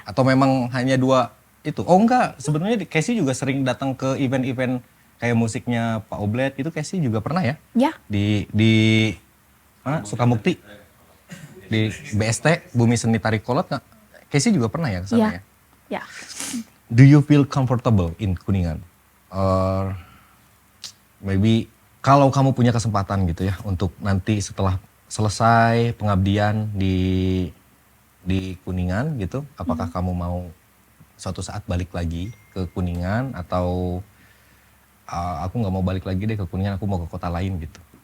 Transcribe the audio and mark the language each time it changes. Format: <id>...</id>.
<id>Atau memang hanya dua itu? Oh enggak, sebenarnya Casey juga sering datang ke event-event kayak musiknya Pak Oblet, itu Casey juga pernah ya? Ya. Di mana? Sukamukti. Di BST, Bumi Seni Tari Kolot nggak? Casey juga pernah ya ke sana Ya. ya? Ya.</id> <en>Do you feel comfortable in Kuningan? Or maybe</en> <id>kalau kamu punya kesempatan gitu ya untuk nanti setelah selesai pengabdian di Kuningan gitu, apakah kamu mau suatu saat balik lagi ke Kuningan atau aku nggak mau balik lagi deh ke Kuningan, aku mau ke kota lain gitu?</id>